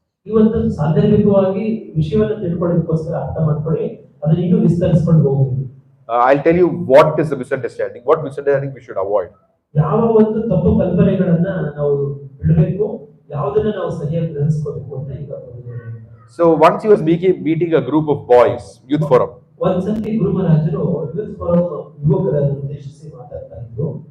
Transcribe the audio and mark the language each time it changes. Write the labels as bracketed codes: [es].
[kn] ಇವತ್ತು ಸಾಂದರ್ಭಿಕವಾಗಿ ವಿಷಯವನ್ನು ತಿಳ್ಕೊಳ್ಳೋದಕ್ಕೋಸ್ಕರ ಅರ್ಥ ಮಾಡ್ಕೊಳ್ಳಿ, ಅದನ್ನ ಇನ್ನೂ ವಿಸ್ತರಿಸಿಕೊಂಡು ಹೋಗ್ತೀವಿ. [en] I'll tell you what is the misunderstanding. What misunderstanding we should avoid. [kn] ಯಾವ ಒಂದು ತಪ್ಪು ಕಲ್ಪನೆಗಳನ್ನ ನಾವು ಬಿಡಬೇಕು, ಯಾವುದನ್ನ ನಾವು ಸರಿಯಾಗಿ ಗ್ರಹಿಸ್ಕೋಬೇಕು ಅಂತ ಈಗ. [en] So once he was meeting a group of boys, youth forum. [kn] ಒಂದ್ಸತಿ ಗುರು ಮಹಾರಾಜರು ಯೂತ್ ಫೋರಂ ಯುವಕರನ್ನು ಉದ್ದೇಶಿಸಿ ಮಾತಾಡ್ತಾ ಇದ್ರು.